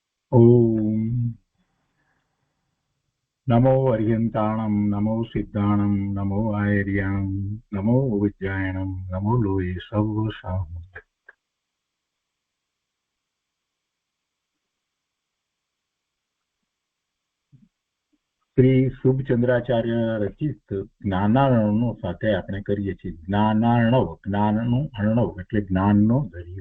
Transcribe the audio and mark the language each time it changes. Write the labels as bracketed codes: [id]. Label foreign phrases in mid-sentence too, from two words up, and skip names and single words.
[pra] ओम नमो अर्यन्ताणं नमो सिद्धाणं नमो आयर्याणं नमो विज्ञायणं नमो लोये सर्वसाम। [gu] શ્રી શુભચંદ્રાચાર્ય રચિત જ્ઞાનાર્ણવનો સાથે આપણે કરીએ છીએ જ્ઞાનાર્ણવ. જ્ઞાનનું અર્ણવ એટલે જ્ઞાનનો દરિયો.